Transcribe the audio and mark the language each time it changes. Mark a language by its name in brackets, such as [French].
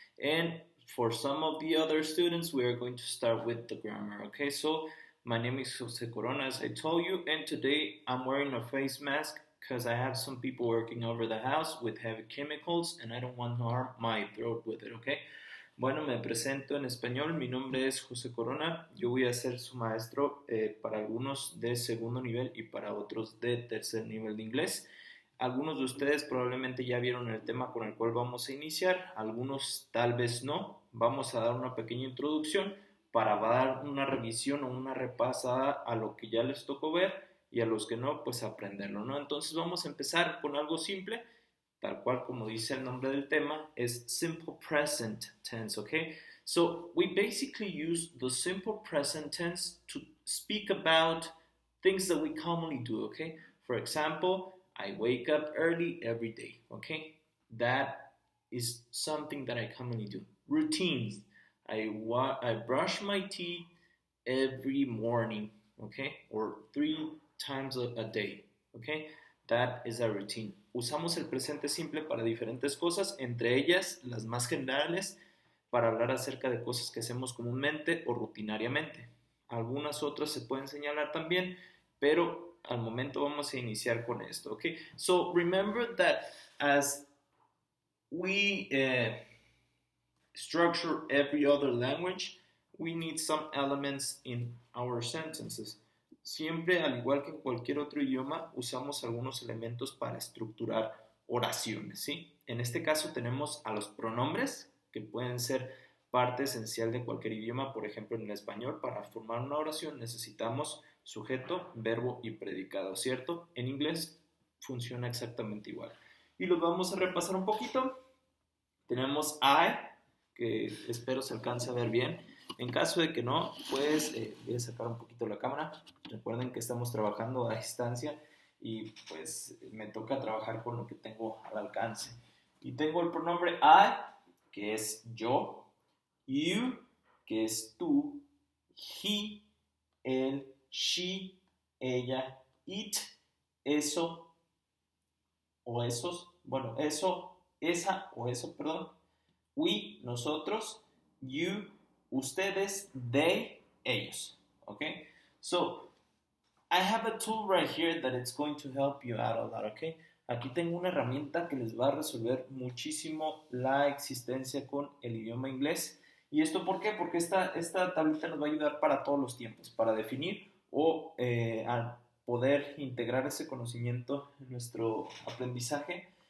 [English] And for some of the other students, we are going to start with the grammar. Okay, so my name is Jose Corona, as I told you, and today I'm wearing a face mask because I have some people working over the house with heavy chemicals and I don't want to harm my throat with it, okay? [Spanish] Bueno, me presento en español, mi nombre es José Corona, yo voy a ser su maestro para algunos de segundo nivel y para otros de tercer nivel de inglés. Algunos de ustedes probablemente ya vieron el tema con el cual vamos a iniciar, algunos tal vez no. Vamos a dar una pequeña introducción para dar una revisión o una repasada a lo que ya les tocó ver y a los que no, pues aprenderlo, ¿no? Entonces vamos a empezar con algo simple, tal cual como dice el nombre del tema, es simple present tense, okay? [English] So we basically use the simple present tense to speak about things that we commonly do, okay? For example, I wake up early every day, okay? That is something that I commonly do. Routines. I brush my teeth every morning, okay? Or 3 times a day, okay? That is a routine. [Spanish] Usamos el presente simple para diferentes cosas, entre ellas las más generales para hablar acerca de cosas que hacemos comúnmente o rutinariamente. Algunas otras se pueden señalar también, pero al momento vamos a iniciar con esto, okay? [English] So remember that as we structure every other language, we need some elements in our sentences. [Spanish] Siempre, al igual que en cualquier otro idioma, usamos algunos elementos para estructurar oraciones, ¿sí? En este caso tenemos a los pronombres, que pueden ser parte esencial de cualquier idioma. Por ejemplo, en el español, para formar una oración necesitamos sujeto, verbo y predicado, ¿cierto? En inglés funciona exactamente igual. Y los vamos a repasar un poquito. Tenemos I, que espero se alcance a ver bien. En caso de que no, pues voy a sacar un poquito la cámara. Recuerden que estamos trabajando a distancia y pues me toca trabajar con lo que tengo al alcance. Y tengo el pronombre I, que es yo, you, que es tú, he, él, she, ella, it, eso o esos, bueno, eso, esa o eso, perdón, we, nosotros, you, ustedes, they, ellos, okay? [English] So, I have a tool right here that it's going to help you out a lot, okay? [Spanish] Aquí tengo una herramienta que les va a resolver muchísimo la existencia con el idioma inglés. ¿Y esto por qué? Porque esta tablita nos va a ayudar para todos los tiempos, para definir o al poder integrar ese conocimiento en nuestro aprendizaje.